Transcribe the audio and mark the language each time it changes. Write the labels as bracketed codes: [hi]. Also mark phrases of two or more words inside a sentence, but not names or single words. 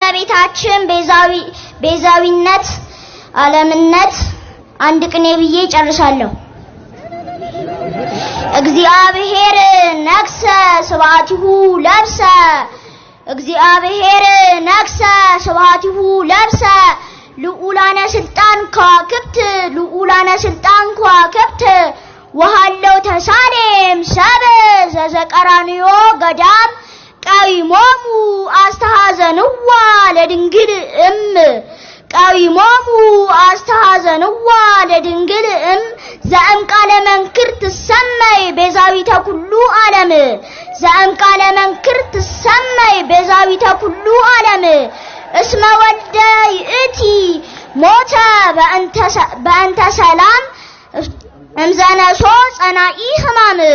[am] እመቤታችን ቤዛዊነት ዓለምነት አንድ ቅኔ ብዬ ጨርሳለሁ። [gez] እግዚአብሔር ነግሰ ስብሐቲሁ ለብሰ እግዚአብሔር ነግሰ ስብሐቲሁ ለብሰ ልዑላነ ስልጣን ከዋክብት ወሃለው ተሳሌም ሰብ ዘዘቀራንዮ ገዳም ቀዊሞሙ አስተሐዘንዋ ለድንግል ቀዊሞሙ አስተሐዘንዋ ለድንግል ዘእም ቃለ መንክር ትሰመይ ቤዛዊተ ኩሉ ዓለም ዘእምቃለ መንክር ትሰመይ ቤዛዊተ ኩሉ ዓለም እስመ ወልደ ይእቲ ሞተ በእንተ ሰላም እምዘነሶ ጸናኢ ሕማም